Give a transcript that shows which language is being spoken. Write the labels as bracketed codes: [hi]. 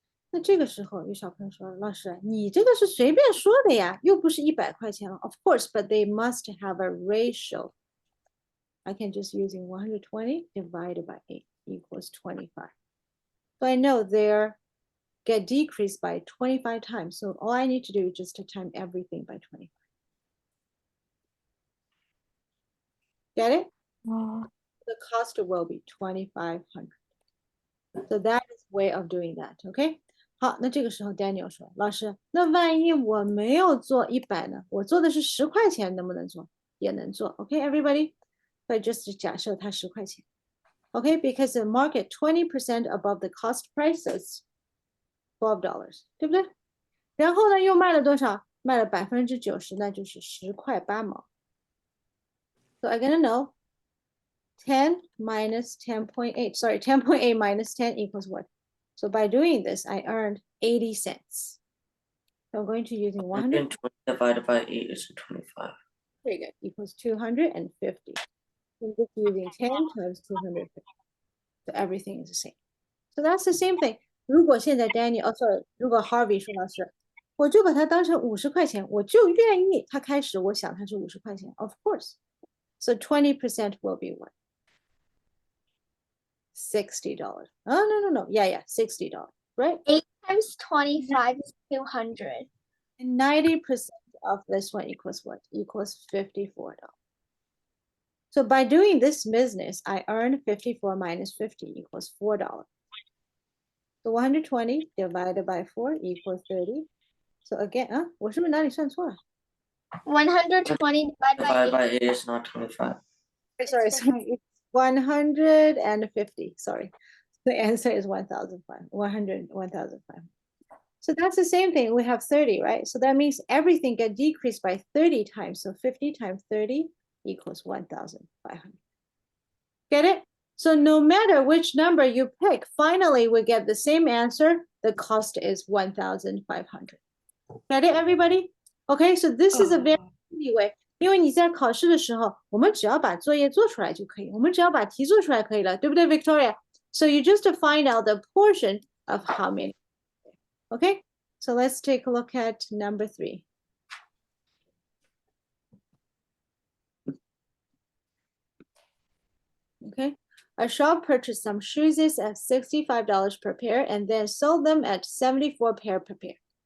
[zh] 那这个时候有小朋友说，老师，你这个是随便说的呀，又不是100块钱了。 [en] Of course, but they must have a ratio. I can just using 120 divided by 8 equals 25. So I know they're get decreased by 25 times. So all I need to do is just to time everything by 25. Get it? The cost will be 2,500. So that is way of doing that. Okay? [zh] 好，那这个时候 Daniel 说，老师，那万一我没有做100呢？我做的是10块钱，能不能做？也能做。 [en] Okay, everybody? But just [zh] 假设它10块钱。 [en] Okay, because the market 20% above the cost prices $12, [zh] 对不对？然后呢，又卖了多少？卖了90%，那就是10.8块。 [en] So I'm gonna know 10 minus 10.8. Sorry, 10.8 minus 10 equals what? So by doing this, I earned 80 cents. So I'm going to using 100. 120 divided by 8 is 25. Very good. Equals 250. I'm just using 10 times 250. So everything is the same. So that's the same thing. [zh] 如果现在 Danny，sorry，如果 Harvey 说老师，我就把它当成50块钱，我就愿意它开始，我想它是50块钱。 [en] Of course. So 20% will be what? $60. Oh, no. Yeah, $60. Right? 8 times 25 is 200. And 90% of this one equals what? Equals $54. So by doing this business, I earn 54 minus 50 equals $4. So 120 divided by 4 equals 30. So again, [zh] 我是不是哪里算错了？ [en] 120 divided by Divided by 8 is not 25. Sorry, it's 150. Sorry. The answer is 1,500. So that's the same thing. We have 30, right? So that means everything get decreased by 30 times. So 50 times 30 equals 1,500. Get it? So no matter which number you pick, finally we get the same answer. The cost is 1,500. Get it, everybody? Okay, so this is a very easy way. [zh] 因为你在考试的时候，我们只要把作业做出来就可以，我们只要把题做出来可以了，对不对 ，Victoria? [en] So you just find out the portion of how many. Okay, so let's take a look at number 3. Okay, a shop purchased some shoes at $65 per pair and then sold them at 74 pair per pair.